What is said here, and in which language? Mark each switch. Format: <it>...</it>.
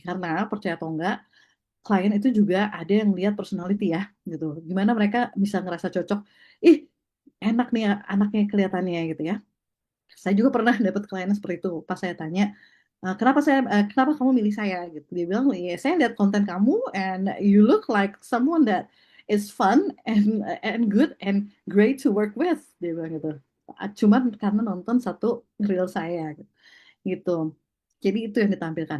<id>Karena percaya atau enggak, klien itu juga ada yang lihat personality ya, gitu. Gimana mereka bisa ngerasa cocok, ih enak nih anaknya kelihatannya gitu ya. Saya juga pernah dapat klien seperti itu. Pas saya tanya, kenapa kamu milih saya gitu. Dia bilang, ya saya lihat konten kamu</id> <en>and you look like someone that is fun and good and great to work with.</en> <id>Dia bilang gitu. Cuman karena nonton satu reel saya gitu. Jadi itu yang ditampilkan.</id>